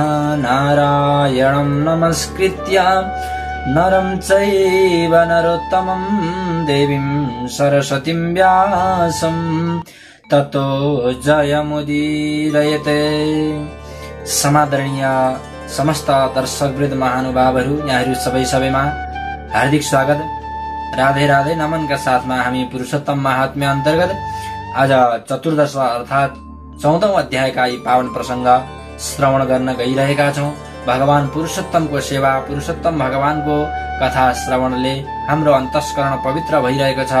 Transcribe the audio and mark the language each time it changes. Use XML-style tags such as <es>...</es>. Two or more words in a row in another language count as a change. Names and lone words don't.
<sa>नारायणं नमस्कृत्य नरं चैव नरोत्तमं देवीं सरस्वतीं व्यासं ततो जयमुदीरयते।</sa> <ne>समादरणीय समस्त दर्शकवृन्द महानुभावहरू, यहाँहरू सबैमा हार्दिक स्वागत। राधे राधे नमनका साथमा हामी पुरुषोत्तम महात्म्य अन्तर्गत आज चतुर्दश अर्थात 14औं अध्यायका यी पावन प्रसंग श्रवण गर्न गइरहेका छौं। भगवान पुरुषोत्तमको सेवा, पुरुषोत्तम भगवानको कथा श्रवणले हाम्रो अन्तस्करण पवित्र भइरहेको छ।</ne>